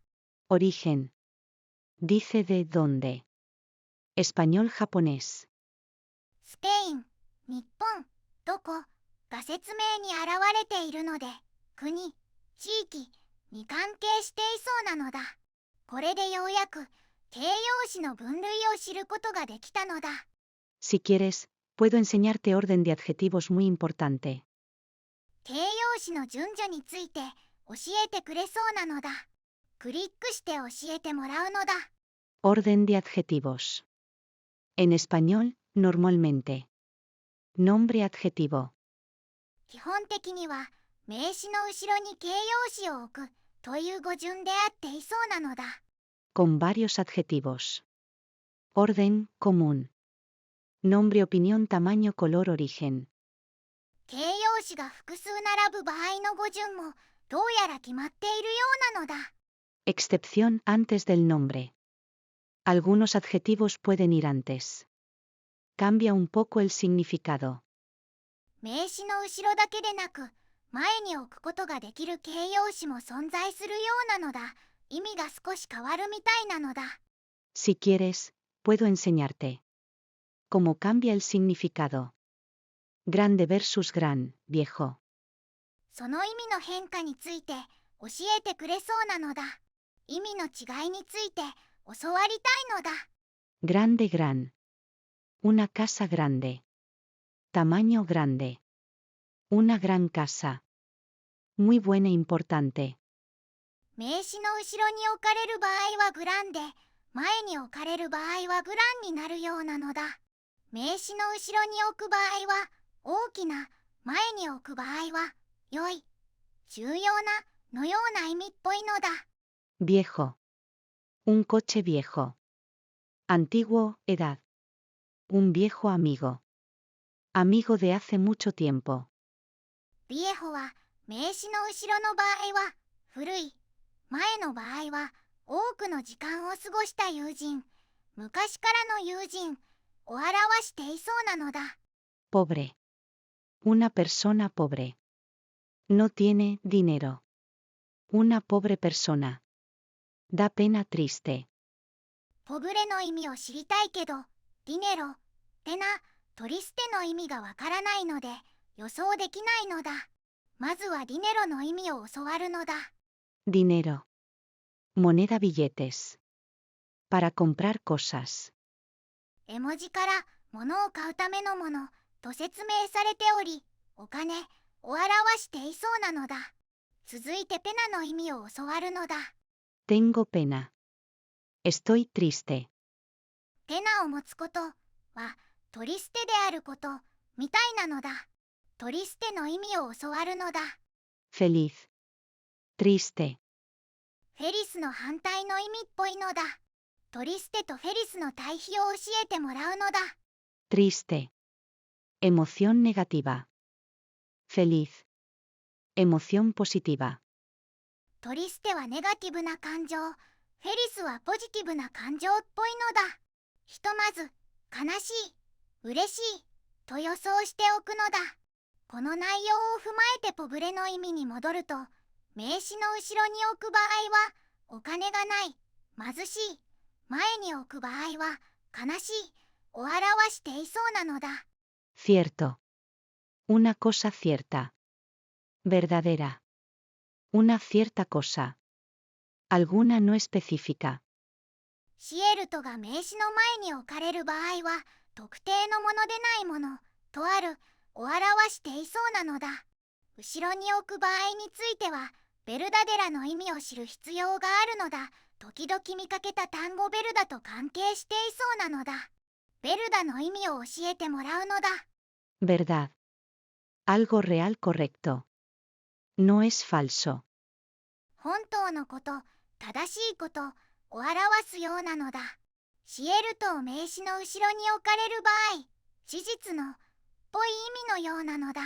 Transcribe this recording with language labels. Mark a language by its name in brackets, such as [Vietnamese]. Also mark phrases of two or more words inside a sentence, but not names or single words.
[Spanish] Origen. Dice de dónde. Español, japonés. [Japanese] スペイン、日本、どこが説明に現れているので、国、地域に関係していそうなのだ。これでようやく形容詞の分類を知ることができたのだ。 [Spanish] Si quieres, Puedo enseñarte orden de adjetivos muy importante. [Japanese] 形容詞の順序について教えてくれそうなのだ。クリックして教えてもらうのだ。 [Spanish] Orden de adjetivos. En español, normalmente. Nombre adjetivo. [Japanese] 基本的には名詞の後ろに形容詞を置くという語順であっていそうなのだ。 [Spanish] Con varios adjetivos. Orden, común. Nombre, opinión, tamaño, color, origen. [Japanese] 形容詞が複数並ぶ場合の語順もどうやら決まっているようなのだ。 [Spanish] Excepción antes del nombre. Algunos adjetivos pueden ir antes. Cambia un poco el significado. [Japanese] 名詞の後ろだけでなく前に置くことができる形容詞も存在するようなのだ。意味が少し変わるみたいなのだ。 [Spanish] Si quieres, puedo enseñarte. Cómo cambia el significado. Grande versus gran, viejo. [Japanese] その意味の変化について教えてくれそうなのだ。意味の違いについて教わりたいのだ。 [Spanish] Grande, gran. Una casa grande. Tamaño grande. Una gran casa. Muy buena, importante. [Japanese] 名詞の後ろに置かれる場合はグランで、前に置かれる場合はグランになるようなのだ。名詞の後ろに置く場合は大きな、前に置く場合は良い、重要なのような意味っぽいのだ。 [Spanish] Viejo. Un coche viejo. Antiguo, edad. Un viejo amigo. Amigo de hace mucho tiempo. [Japanese] ビエホは名詞の後ろの場合は古い、前の場合は多くの時間を過ごした友人、昔からの友人を表していそうなのだ。 [Spanish] Pobre. Una persona pobre. No tiene dinero. Una pobre persona. Da pena triste. [Japanese] ポブレの意味を知りたいけど、ディネロ、テナ、トリステの意味がわからないので予想できないのだ。まずはディネロの意味を教わるのだ。 [Spanish] Dinero. Moneda, billetes. Para comprar cosas. [Japanese] 絵文字から物を買うためのものと説明されており、お金を表していそうなのだ。続いてペナの意味を教わるのだ。 [Spanish] Tengo pena. Estoy triste. [Japanese] ペナを持つことはトリステであることみたいなのだ。トリステの意味を教わるのだ。 [Spanish] Feliz. Triste. [Japanese] フェリスの反対の意味っぽいのだ。トリステとフェリスの対比を教えてもらうのだ。 [Spanish] Triste. Emoción negativa. Feliz. Emoción positiva. [Japanese] トリステはネガティブな感情、フェリスはポジティブな感情っぽいのだ。ひとまず、悲しい、嬉しいと予想しておくのだ。この内容を踏まえてポブレの意味に戻ると、名詞の後ろに置く場合は、お金がない、貧しい、前に置く場合は、悲しいを表していそうなのだ。 [Spanish] Cierto. Una cosa cierta. Verdadera. Una cierta cosa. Alguna no específica. [Japanese] シエルトが名詞の前に置かれる場合は、特定のものでないもの、とある、を表していそうなのだ。後ろに置く場合については、ベルダデラの意味を知る必要があるのだ。時々見かけた単語ベルダと関係していそうなのだ。ベルダの意味を教えてもらうのだ。 [Spanish] Verdad. Algo real, correcto. No es falso. [Japanese] 本当のこと、正しいことを表すようなのだ。シエルトを名詞の後ろに置かれる場合、事実の、ぽい意味のようなのだ。